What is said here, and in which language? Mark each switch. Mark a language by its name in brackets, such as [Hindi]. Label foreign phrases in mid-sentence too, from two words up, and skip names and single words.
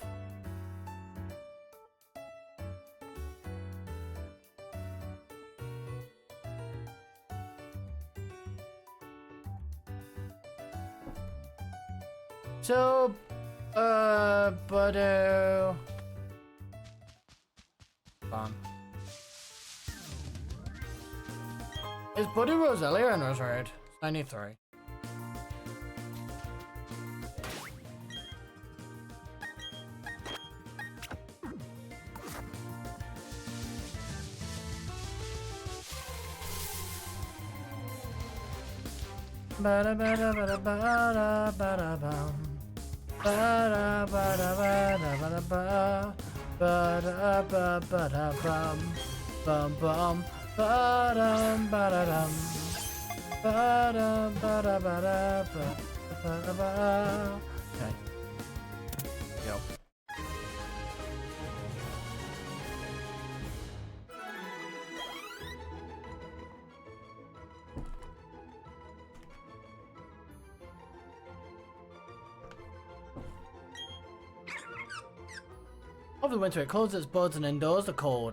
[English] So, Budu. Fun. Is Budu Roselia in Roserade? 93. Bada bada bada bada bada bum. Bada bada bada bada ba. Bada bada bada bum. Bum bum. Bada bada dum. Bada bada bada bada bada. Okay. Yo. Over the winter, it closes its buds and endures the cold.